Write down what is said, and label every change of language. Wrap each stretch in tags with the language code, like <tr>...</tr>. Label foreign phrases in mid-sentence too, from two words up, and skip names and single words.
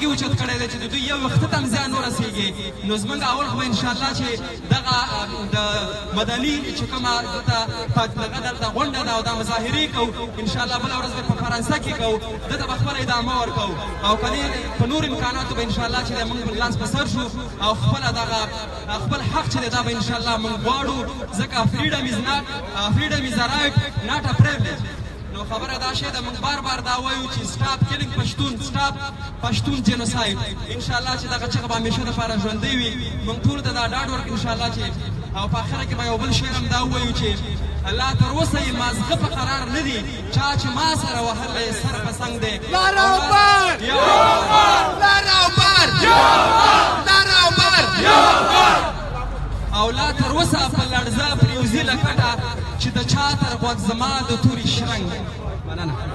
<ps>اوچت کړی دی چې د دوی یو وخته ته هم زیان ورسېږي نو زموږ اول خو به انشاءالله چې دغه د مدني چې کومه دلته غونډه ده او دا مظاهرې کوو انشاءالله بله ورځ به په فرانسه کې کوو دته به خپله ادامه ورکوو او که په نور امکاناتو به انشاءالله چې دی موږ لاس په سر شو او خپله دغه خپل حق چې دی دا به انشاءالله موږ غواړو ځکه</ps> <en>freedom is a right not a privilege</en> <ps>نو خبره دا شی ده موږ بار بار دا وایو چې</ps> <en>stop killing Pashtun stop Pashtun genocide</en> <ps>انشاءالله چې دغه چغه به همیشه دپاره ژوندی وي موږ ټولو ته دا ډاډ ورکړو انشاءالله چې او په اخره کې به یو بل شعر هم دا ووایو چې الله تر اوسه یې مازغه په قرار نه دي چا چې ما سره وهلی سر په څنګ دی او لا تر اوسه په لړزه پرېوځي له کټه چې د چا تر غوږ زما د تورې شرنګ مننه</ps>